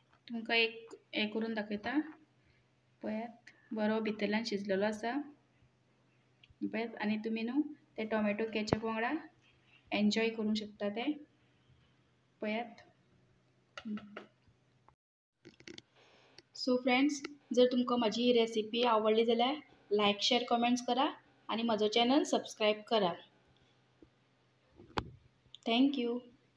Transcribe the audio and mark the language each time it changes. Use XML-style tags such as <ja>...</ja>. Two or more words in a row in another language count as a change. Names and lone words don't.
<kok>तुमकां एक हे करून दाखयता पळयात बरो भितरल्यान शिजलेलो आसा पळयात आनी तुमी न्हू ते टोमॅटो केचप वांगडा एन्जॉय करूंक शकता ते पळयात</kok> <en>so friends</en> <kok>जर तुमकां माझी ही रेसिपी आवडली जाल्यार</kok> <en>like share comments</en> <kok>करा आणि माझं चॅनल सबस्क्राईब करा थँक्यू</kok>